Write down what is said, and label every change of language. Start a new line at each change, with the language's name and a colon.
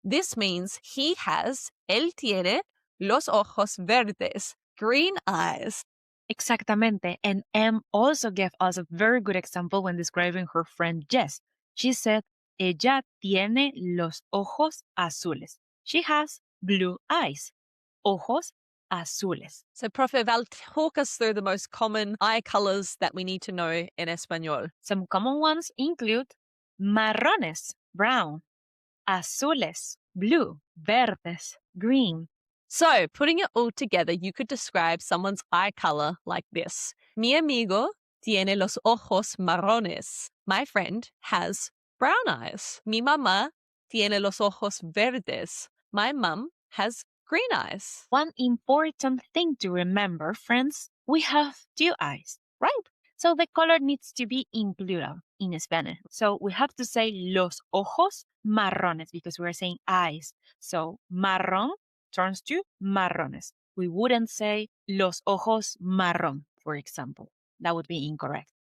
English: This means
Spanish: él tiene los ojos verdes,
English: green eyes.
Spanish: Exactamente.
English: And Em also gave us a very good example when describing her friend Jess. She said,
Spanish: ella tiene los ojos azules.
English: She has blue eyes.
Spanish: Ojos azules.
English: So, Profe Val, talk us through the most common eye colors that we need to know in Espanol. Some common ones include marrones, brown, azules, blue, verdes, green. So, putting it all together, you could describe someone's eye color like this.
Spanish: Mi amigo tiene los ojos marrones.
English: My friend has brown eyes.
Spanish: Mi mamá tiene los ojos verdes.
English: My mum has green eyes. One important thing to remember, friends, we have two eyes, right? So the color needs to be in plural in Spanish. So we have to say
Spanish: los ojos marrones
English: because we're saying eyes. So marrón turns to marrones. We wouldn't say
Spanish: los ojos marrón,
English: for example. That would be incorrect.